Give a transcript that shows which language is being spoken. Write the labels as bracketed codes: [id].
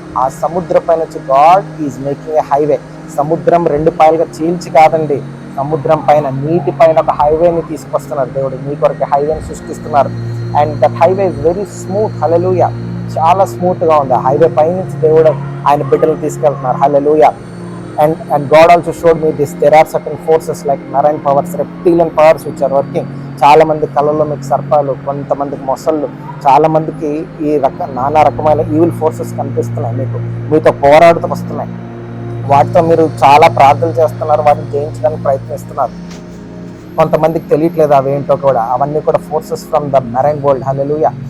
[te] ఆ సముద్రం పైన వచ్చి [en] God is making a highway. [te] సముద్రం రెండు పాయలుగా చీల్చి కాదండి, సముద్రం పైన, నీటి పైన ఒక హైవేని తీసుకొస్తున్నారు దేవుడు. మీ కొరకు హైవేని సృష్టిస్తున్నారు. [en] And that highway is very smooth. [te] హల్లెలూయా. చాలా స్మూత్గా ఉంది. ఆ హైవే పైనుంచి దేవుడు ఆయన బిడ్డలు తీసుకెళ్తున్నారు. హల్లెలూయా. [en] And God also showed me this. There are certain forces like marine powers, reptilian powers which are working. [te] చాలా మంది కళల్లో మీకు సర్పాలు, కొంతమందికి మొసళ్ళు, చాలా మందికి నానా రకమైన ఈవిల్ ఫోర్సెస్ కనిపిస్తున్నాయి. మీతో పోరాడుతూ వస్తున్నాయి. వాటితో మీరు చాలా ప్రార్థనలు చేస్తున్నారు, వాటిని జయించడానికి ప్రయత్నిస్తున్నారు. కొంతమందికి తెలియట్లేదు అవేంటో కూడా. అవన్నీ కూడా [en] Forces from the marine world. [te] Hallelujah.